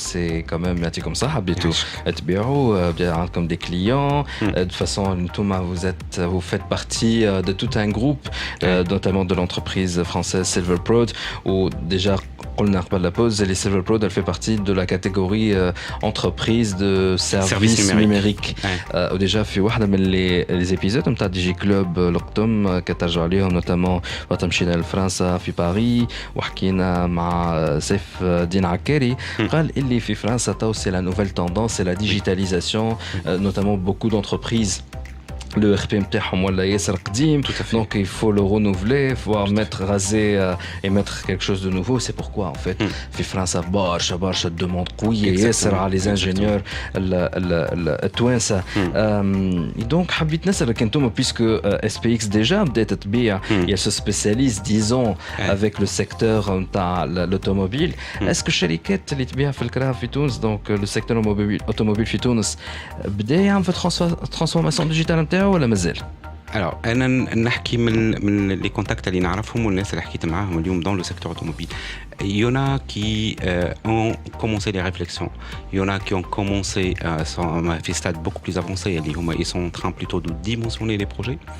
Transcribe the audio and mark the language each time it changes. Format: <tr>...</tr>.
<ar>سي كمان يعطيكم صحه بديتوا تبيعوا بدا عندكم دي كليون دو فاسون انتوما</ar> <fr>vous faites partie de tout un groupe notamment de l'entreprise française Silverprod où déjà</fr> <ar>قلنا قبل لابوز اللي</ar> <fr>Silverprod elle fait partie de la catégorie entreprise de services numériques.</fr> <ar>وديجا في واحده من لي زيبيزود نتاع دي جي كلوب القدم كترجعوا عليهم نوتامون وقت مشينا لفرنسا في باريس وحكينا مع سيف الدين عكاري قال اللي في فرنسا تو سي لا نوفيل توندونس سي لا ديجيتاليزاسيون</ar> <fr>notamment beaucoup d'entreprises le RP</fr> <ar>نتاعهم ولا ياسر قديم,</ar> <fr>donc il faut le renouveler, faut mettre raser et mettre quelque chose de nouveau. C'est pourquoi en fait</fr> <ar>في فرنسا برشا</ar> <fr>demande</fr> <ar>قوية ياسر على</ar> <fr>les ingénieurs التوانسة. Donc</fr> <ar>حبيت نسألك انتم</ar> <fr>puisque SPX déjà</fr> <ar>بدأت تبيع,</ar> <fr>elle se spécialise disons avec le secteur نتاع l'automobile. Est-ce que</fr> <ar>الشركات اللي تبيع في الكراف في تونس,</ar> <fr>donc le secteur automobile</fr> <ar>في تونس بدا يعمل في</ar> <fr>transformation digitale</fr> <ar>نتاعو ولا مازال؟</ar> <fr>Alors,</fr> <ar>أنا نحكي من</ar> <fr>les contacts</fr> <ar>اللي نعرفهم والناس اللي حكيت معاهم اليوم</ar> <fr>dans le secteur automobile. Il y en a qui ont commencé les réflexions. Il y en a qui ont commencé à un stade beaucoup plus avancé. Ils sont en train plutôt de dimensionner les projets.</fr>